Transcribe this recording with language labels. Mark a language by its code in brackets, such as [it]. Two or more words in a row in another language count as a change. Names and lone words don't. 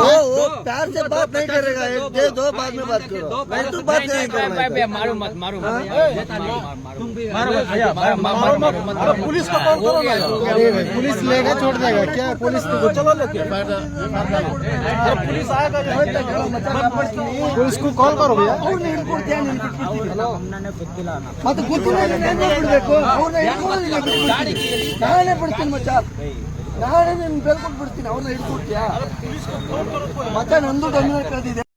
[hi] वो प्यार से बात नहीं करेगा, एक दे दो बाद में बात करो, मैं तो बात नहीं करूंगा। मारो मत, मारो पुलिस को कॉल करो ना। अरे पुलिस लेगा छोड़ देगा क्या, पुलिस को चलो लेके पुलिस आएगा, पुलिस को कॉल करो भैया। [kn] ಮತ್ತೆ ಗೊತ್ತಿಲ್ಲ ಬಿಡ್ಬೇಕು, ಅವ್ರನ್ನ ಹಿಡ್ಕೊಳ್ಳೋದಿಲ್ಲ, ನಾನೇ ಬಿಡ್ತೀನಿ ಮಚ್ಚ, ನಾನೇ ನಿನ್ ಬೇಲ್ಕೊಟ್ಬಿಡ್ತೀನಿ, ಅವ್ರನ್ನ ಹಿಡ್ಕೊಡ್ತೀಯಾ? ಮತ್ತೆ ನಂದು ಗಮನ ಕಳೆದಿದೆ।